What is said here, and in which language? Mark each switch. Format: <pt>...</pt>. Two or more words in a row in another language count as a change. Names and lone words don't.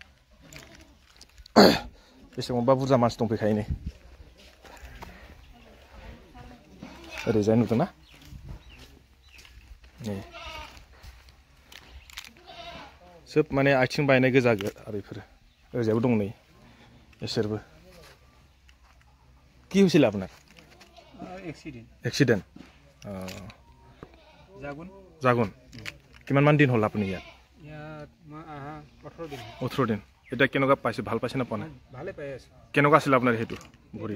<brx>बेसेबांबा बुरजा मानसि दंफैखायो नै ओरैजाय नुदोंना नै सोब माने आथिं बायनाय गोजा आरो बेफोर ओरैजायबो दं नै बिसोरबो</brx> <as>কি হৈছিল আপোনাৰ এক্সিডেন্ট জাগুন কিমান মান দিন হ'ল আপুনি ইয়াত 18 দিন এটা কেনেকুৱা পাইছে ভাল পাইছে না পোৱা নাই ভালে পাই আছে কেনেকুৱা আছিল আপোনাৰ হেতু ভৰি</as>